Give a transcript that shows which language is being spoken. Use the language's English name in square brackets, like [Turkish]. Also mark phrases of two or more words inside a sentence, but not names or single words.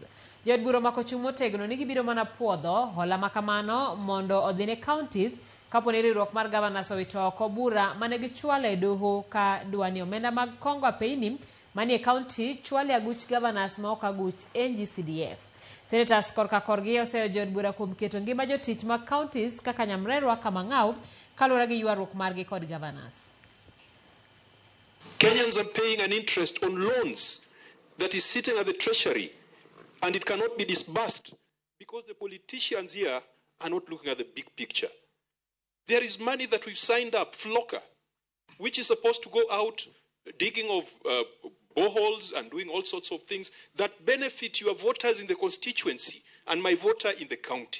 [Luo (Kenya and Tanzania)] Jod bura mako chung' motegno ni gibiro mana puodho hola makamano mondo odhi ne counties kapo ni riwruok mar gavanas owito oko bura mane gichwalo e doho ka dwani omenda mag kongo apeyni manie county chwale aguch gavanas ma ok aguch NG-CDF. Senators korka korgi oseyo jod bura kuom keto ngima jotich mag counties kaka nyamrerwa kama ng'aw kaluwore gi ywaruok margi kod gavanas. [English] Kenyans are paying an interest on loans that is sitting at the treasury and it cannot be disbursed because the politicians here are not looking at the big picture. There is money that we've signed up, Flocker, which is supposed to go out digging of boreholes and doing all sorts of things that benefit your voters in the constituency and my voter in the county.